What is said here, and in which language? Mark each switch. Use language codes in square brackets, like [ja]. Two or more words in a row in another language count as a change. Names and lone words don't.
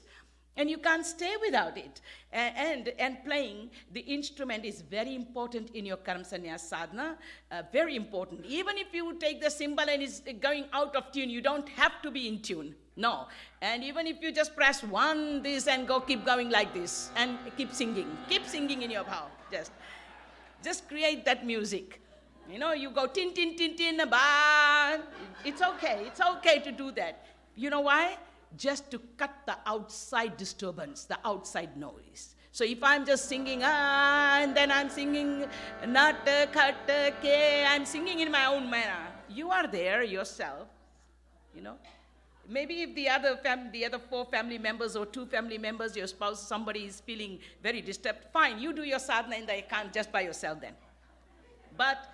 [en] And you can't stay without it. And playing the instrument is very important in your Karma Sannyas sadhana, very important. Even if you take the cymbal and it's going out of tune, you don't have to be in tune. No. And even if you just press one, this, and keep going like this, and keep singing in your bhav. Just create that music. You know, you go tin, tin, tin, tin, ba. It's okay to do that. You know why? Just to cut the outside disturbance, the outside noise. So if I'm just singing, and then I'm singing, Natkhat, I'm singing in my own manner. You are there yourself, you know. Maybe if the other 4 family members or 2 family members, your spouse, somebody is feeling very disturbed, fine, you do your sadhana in the account just by yourself then.